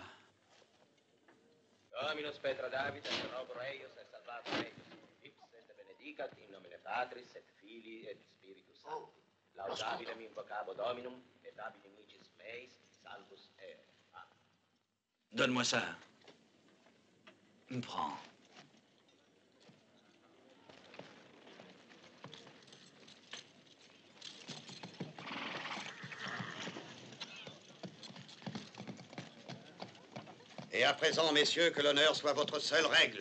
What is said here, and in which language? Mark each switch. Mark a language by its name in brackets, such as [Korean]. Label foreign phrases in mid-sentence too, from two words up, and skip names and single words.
[Latin] Dominus Petra David, et robur eius, et salvator eius, ipse et benedicat in nomine Patris, et Filii, et Spiritus Sancti. Laudabilem invocabo Dominum, et abili micis meis, salvus ere. Amen. [French] Donne-moi ça. Prends. Et à présent, messieurs, que l'honneur soit votre seule règle.